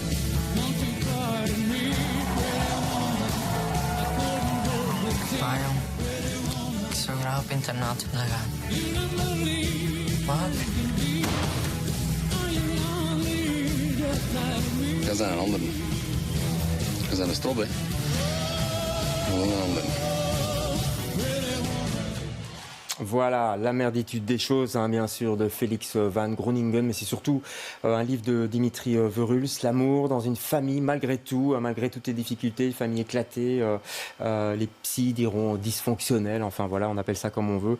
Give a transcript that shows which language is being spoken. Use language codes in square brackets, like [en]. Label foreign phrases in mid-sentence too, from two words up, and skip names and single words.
[nl] Pa, jong. Ik zou graag op internaat willen gaan. Wat? Dat zijn een ander. Dat zijn een strop, hè. Gewoon een ander. [fr] Voilà, La merditude des choses, hein, bien sûr, de Félix Van Groningen, mais c'est surtout un livre de Dimitri Verhulst, l'amour dans une famille, malgré tout, malgré toutes les difficultés, une famille éclatée, les psys diront dysfonctionnelle, enfin voilà, on appelle ça comme on veut.